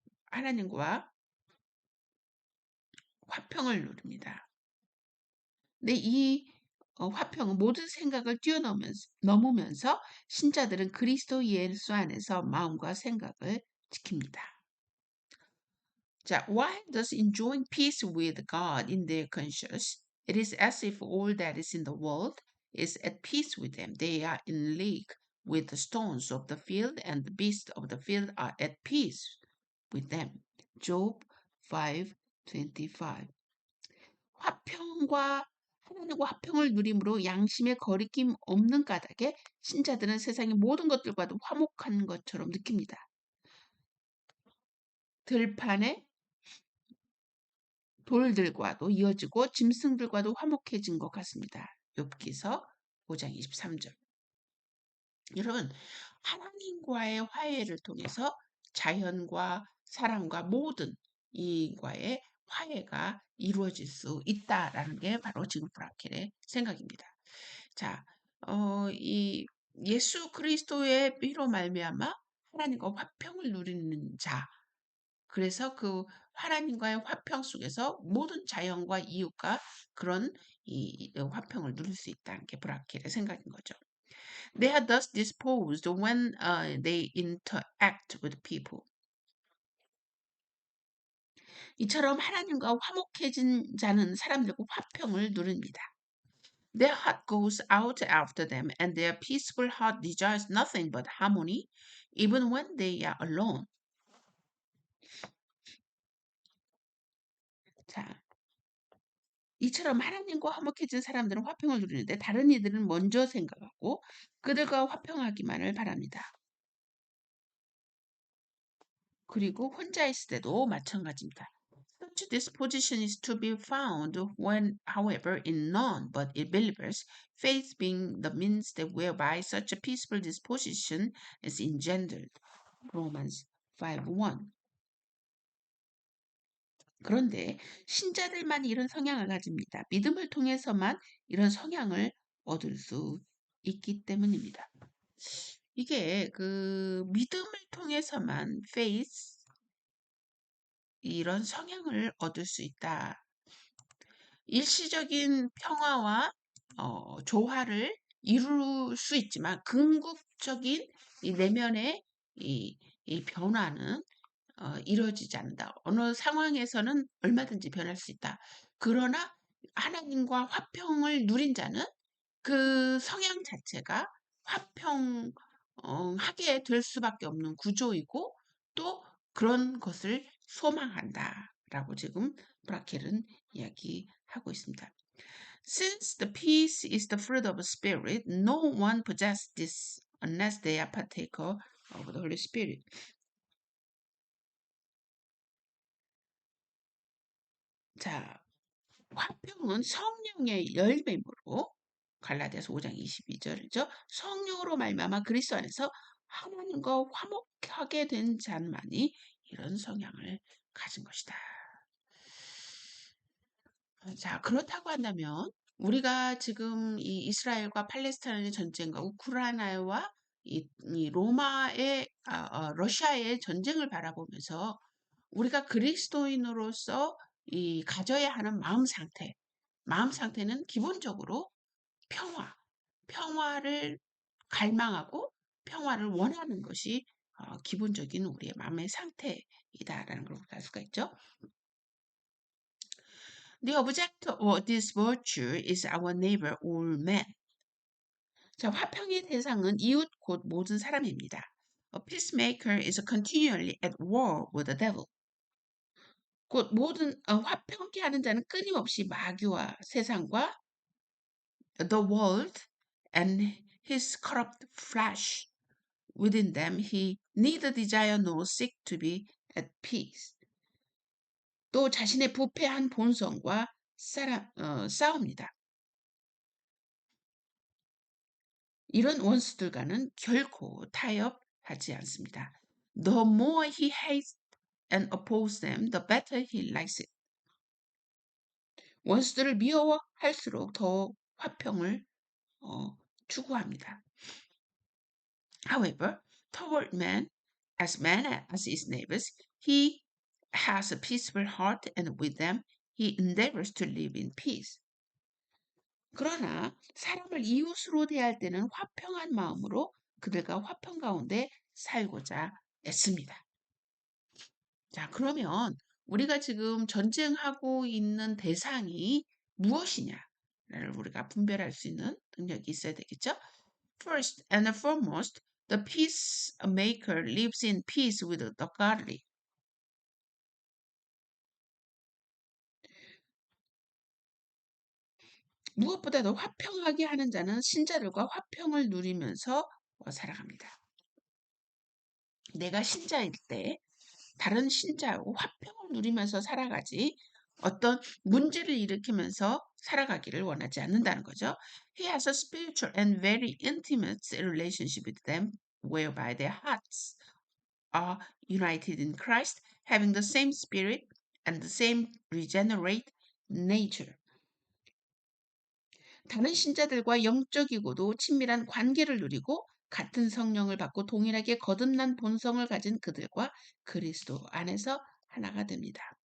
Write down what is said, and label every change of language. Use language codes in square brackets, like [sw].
[ko] 하나님과 화평을 누립니다. 근데 이 화평은 모든 생각을 뛰어넘으면서 신자들은 그리스도 예수 안에서 마음과 생각을 지킵니다. [en] 자, while thus enjoying peace with God in their conscience, it is as if all that is in the world is at peace with them. They are in league with the stones of the field, and the beasts of the field are at peace with them. Job 5:25. [ko] 하나님과 화평을 누림으로 양심의 거리낌 없는 까닭에 신자들은 세상의 모든 것들과도 화목한 것처럼 느낍니다. 들판에 돌들과도 이어지고 짐승들과도 화목해진 것 같습니다. 욥기서 5장 23절. 여러분, 하나님과의 화해를 통해서 자연과 사람과 모든 이과의 화해가 이루어질 수 있다라는 게 바로 지금 브라켈의 생각입니다. 자, 이 예수 그리스도의 피로 말미암아 하나님과 화평을 누리는 자. 그래서 그 하나님과의 화평 속에서 모든 자연과 이웃과 그런 이 화평을 누릴 수 있다는 게 브라켈의 생각인 거죠. [en] They are thus disposed when they interact with people. [ko] 이처럼 하나님과 화목해진 자는 사람들과 화평을 누립니다. [en] Their heart goes out after them, and their peaceful heart desires nothing but harmony, even when they are alone. [ko] 자, 이처럼 하나님과 화목해진 사람들은 화평을 누리는데 다른 이들은 먼저 생각하고 그들과 화평하기만을 바랍니다. 그리고 혼자 있을 때도 마찬가지입니다. [en] Such disposition is to be found when, however, in none but in believers, faith being the means that whereby such a peaceful disposition is engendered. Romans 5:1. [ko] 그런데 신자들만 이런 성향을 가집니다. 믿음을 통해서만 이런 성향을 얻을 수 있기 때문입니다. 이게 그 믿음을 통해서만 faith 이런 성향을 얻을 수 있다. 일시적인 평화와 조화를 이룰 수 있지만 궁극적인 이 내면의 이 변화는 이루어지지 않는다. 어느 상황에서는 얼마든지 변할 수 있다. 그러나 하나님과 화평을 누린 자는 그 성향 자체가 화평하게 될 수밖에 없는 구조이고 또 그런 것을 소망한다라고 지금 브라켈은 이야기하고 있습니다. [en] Since the peace is the fruit of the Spirit, no one possesses this unless they are partaker of the Holy Spirit. [ko] 자, 화평은 성령의 열매므로 갈라디아서 5장 22절이죠. 성령으로 말미암아 그리스도 안에서 하나님과 화목하게 된 자만이 이런 성향을 가진 것이다. 자, 그렇다고 한다면 우리가 지금 이 이스라엘과 팔레스타인의 전쟁과 우크라이나와 이 로마의 러시아의 전쟁을 바라보면서 우리가 그리스도인으로서 이 가져야 하는 마음 상태는 기본적으로 평화를 갈망하고 평화를 원하는 것이 기본적인 우리의 마음의 상태이다라는 걸 알 수가 있죠. [en] The object of this virtue is our neighbor, all men. [ko] 자, 화평의 대상은 이웃 곧 모든 사람입니다. [en] A peacemaker is continually at war with the devil. [ko] 곧 모든 화평케 하는 자는 끊임없이 마귀와 세상과 [en] the world and his corrupt flesh within them he neither desire nor seek to be at peace. [ko] 또 자신의 부패한 본성과 싸웁니다. 이런 원수들과는 결코 타협하지 않습니다. [en] The more he hates and opposes them, the better he likes it. [ko] 원수들을 미워할수록 더 화평을 추구합니다. [en] However, toward man as his neighbors, he has a peaceful heart and with them he endeavors to live in peace. [ko] 그러나 사람을 이웃으로 대할 때는 화평한 마음으로 그들과 화평 가운데 살고자 애씁니다. 자, 그러면 우리가 지금 전쟁하고 있는 대상이 무엇이냐를 우리가 분별할 수 있는 능력이 있어야 되겠죠? [en] First and foremost, the peacemaker lives in peace with the godly. [ko] 무엇보다도 화평하게 하는 자는 신자들과 화평을 누리면서 살아갑니다. 내가 신자일 때 다른 신자하고 화평을 누리면서 살아가지 어떤 문제를 일으키면서 살아가기를 원하지 않는다는 거죠. [en] He has a spiritual and very intimate relationship with them whereby their hearts are united in Christ, having the same spirit and the same regenerate nature. [ko] 다른 신자들과 영적이고도 친밀한 관계를 누리고 같은 성령을 받고 동일하게 거듭난 본성을 가진 그들과 그리스도 안에서 하나가 됩니다.